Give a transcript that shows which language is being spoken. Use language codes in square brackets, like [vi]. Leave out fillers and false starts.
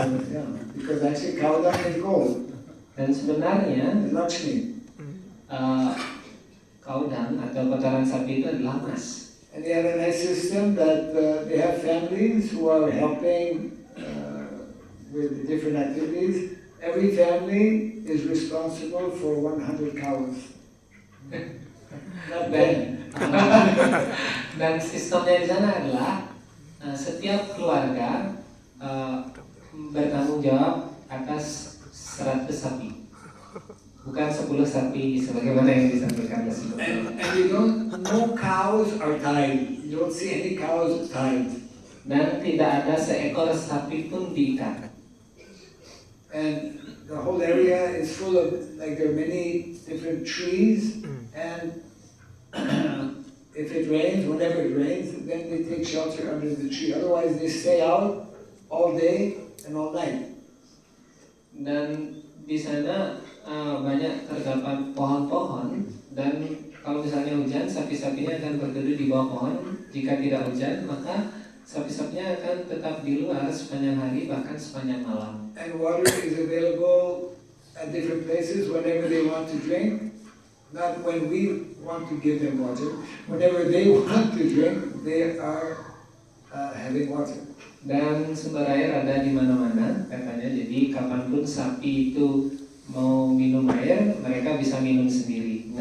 [en] yeah, because actually cow dung is gold. [id] Dan sebenarnya [en] It's Lakshmi. [id] kaudang atau kotoran sapi itu adalah emas. [en] And they have a nice system that they have families who are helping with different activities. Every family is responsible for 100 cows. Not bad. [id] Dan sistemnya di sana adalah setiap keluarga bertanggung jawab atas 100 sapi, bukan 10 sapi sebagaimana yang disampaikan sebelumnya. [en] And no cows are tied. You don't see any cows tied. [id] Dan tidak ada seekor sapi pun diikat. [en] And the whole area is full of, like, there are many different trees, and if it rains, whenever it rains, then they take shelter under the tree. Otherwise, they stay out all day and all night. [id] Dan di sana banyak terdapat pohon-pohon, dan kalau misalnya hujan, sapi-sapinya akan berteduh di bawah pohon. Jika tidak hujan, maka sapi-sapinya akan tetap di luar sepanjang hari, bahkan sepanjang malam. [en] And water is available at different places whenever they want to drink. Not when we want to give them water. Whenever they want to drink, they are having water. [id] Dan sumber air ada di mana-mana katanya. Jadi kapanpun sapi itu mau minum air, mereka bisa minum sendiri.